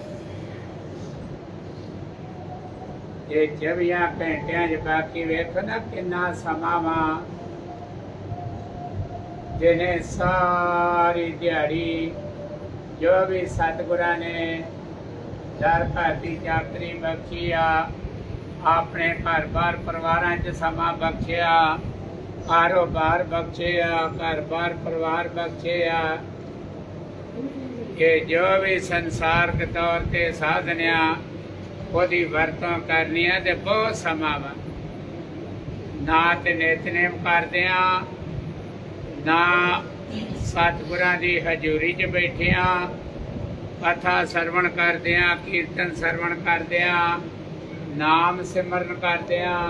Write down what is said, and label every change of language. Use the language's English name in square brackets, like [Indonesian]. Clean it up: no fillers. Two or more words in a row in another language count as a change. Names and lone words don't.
[Punjabi] ਯੇ 24 ਘੰਟਿਆਂ ਚ ਬਾਕੀ ਵੇਖੋ ਨਾ ਕਿੰਨਾ ਸਮਾਂ ਵਾ, ਜਿਨ੍ਹੇ ਸਾਰੀ ਦਿਹਾੜੀ ਜੋ ਵੀ ਸਤਿਗੁਰਾਂ ਨੇ ਦਰ ਘਰ ਕੀ ਚਾਕਰੀ ਬਖਸ਼ੀ ਆ, ਆਪਣੇ ਘਰ ਬਾਰ ਪਰਿਵਾਰਾਂ ਚ ਸਮਾਂ ਬਖਸ਼ਿਆ, ਕਾਰੋਬਾਰ ਬਖਸ਼ਿਆ, ਘਰ ਬਾਰ ਪਰਿਵਾਰ ਬਖਸ਼ਿਆ। ਯੇ ਜੋ ਵੀ ਸੰਸਾਰਕ ਤੌਰ ਤੇ ਸਾਧਨੀਆਂ ਉਹਦੀ ਵਰਤੋਂ ਕਰਨੀ ਹੈ ਤੇ ਬਹੁਤ ਸਮਾਂ ਵਾ। ਨਾ ਤੇ ਨਿਤਨੇਮ ਕਰਦੇ ਆ, ਨਾ ਸਤਿਗੁਰਾਂ ਦੀ ਹਜ਼ੂਰੀ 'ਚ ਬੈਠੇ ਆ, ਕਥਾ ਸਰਵਣ ਕਰਦੇ ਆ, ਕੀਰਤਨ ਸਰਵਣ ਕਰਦੇ ਆ, ਨਾਮ ਸਿਮਰਨ ਕਰਦੇ ਆ।